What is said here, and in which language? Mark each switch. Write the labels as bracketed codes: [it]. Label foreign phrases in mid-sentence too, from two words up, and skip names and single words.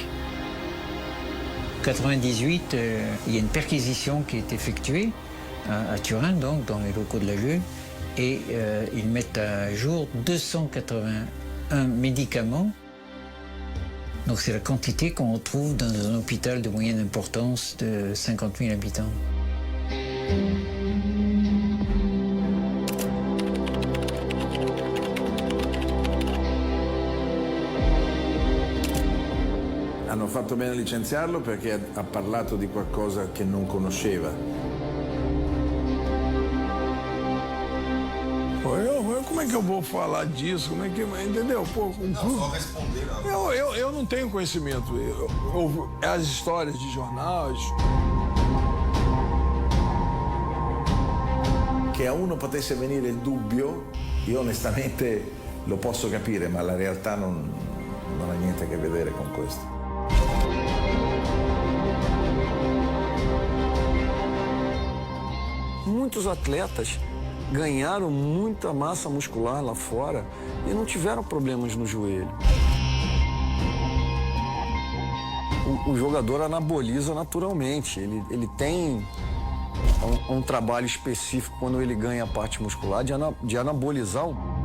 [fr] En 98, il y a une perquisition qui est effectuée à Turin, donc dans les locaux de l'AGE, et ils mettent à jour 281 médicaments Donc c'est la quantité qu'on retrouve dans un hôpital de moyenne importance de 50 000 habitants. [it] Hanno fatto bene a licenziarlo perché ha parlato di qualcosa che non conosceva. [pt] Como é que eu vou falar disso? Como é que, entendeu? Pô, Só responder. eu não tenho conhecimento. As histórias de jornais. [it] Che a uno potesse venire il dubbio, io onestamente lo posso capire, ma la realtà non ha niente a che vedere con questo. [pt] Muitos atletas ganharam muita massa muscular lá fora e não tiveram problemas no joelho. O jogador anaboliza naturalmente, ele tem um trabalho específico quando ele ganha a parte muscular de anabolizar o...